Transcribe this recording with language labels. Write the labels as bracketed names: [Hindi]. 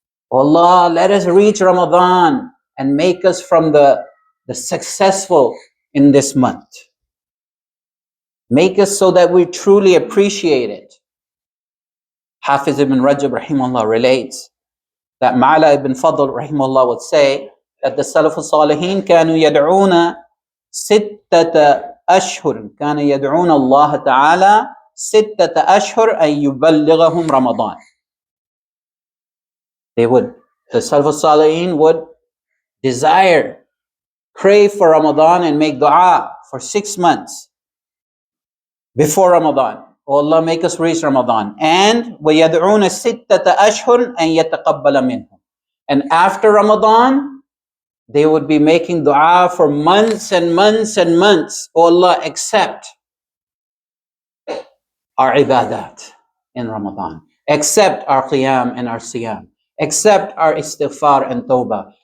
[English] Allah, let us reach Ramadan and make us from the successful in this month. Make us so that we truly appreciate it. Hafiz ibn Rajab rahimahullah relates that Ma'la ibn Fadl rahimahullah would say that the Salaf al-Salihin [Arabic] كانوا يدعون ستة أشهر كان يدعون الله تعالى ستة أشهر أن يبلغهم رمضان. [English] The Salaf al-Salihin would desire, crave for Ramadan and make dua for 6 months before Ramadan. Oh Allah, make us reach Ramadan. [Arabic] And وَيَدْعُونَ سِتَّةَ أَشْهُرٍ أَن يَتَقَبَّلَ مِنْهُمْ. [English] And after Ramadan, they would be making dua for months and months and months. Oh Allah, accept our ibadat in Ramadan. Accept our qiyam and our siyam. Accept our istighfar and tawbah.